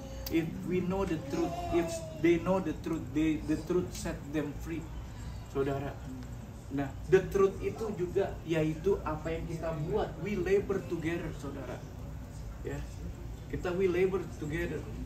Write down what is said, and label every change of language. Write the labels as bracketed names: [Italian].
[English] If we know the truth, if they know the truth, the truth set them free, saudara. [Indonesian] Nah, [English] the truth [Indonesian] itu juga yaitu apa yang kita buat. [English] We labor together, saudara. [Indonesian] Ya, kita [English] we labor together.